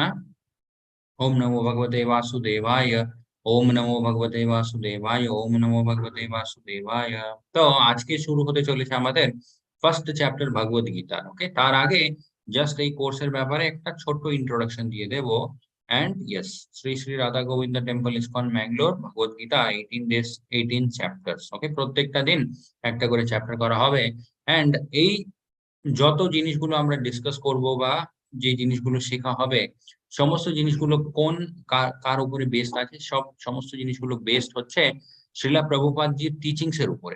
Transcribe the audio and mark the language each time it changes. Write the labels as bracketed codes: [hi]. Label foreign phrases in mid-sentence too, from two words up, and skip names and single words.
[sa] ओम नमो भगवते वासुदेवाय, ओम नमो भगवते वासुदेवाय, ओम नमो भगवते वासुदेवाय। [bn] তো আজকে শুরু হতে চলেছে আমাদের [en] first chapter [bn] ভগবত গীতা। ওকে, তার আগে জাস্ট এই কোর্সের ব্যাপারে একটা ছোট্ট ইন্ট্রোডাকশন দিয়ে দেব। [en] And yes, Sri Sri Radha Govinda Temple ISKCON Mangalore, Bhagavad Gita 18 days 18 chapters. [bn] ওকে, প্রত্যেকটা দিন একটা করে চ্যাপ্টার করা হবে। এন্ড এই যত জিনিসগুলো আমরা ডিসকাস করব বা যে জিনিসগুলো শেখা হবে, সমস্ত জিনিসগুলো কোন কার উপরে বেসড আছে, সমস্ত জিনিসগুলো বেসড হচ্ছে শ্রীলা প্রভুপাদজির টিচিংস এর উপরে।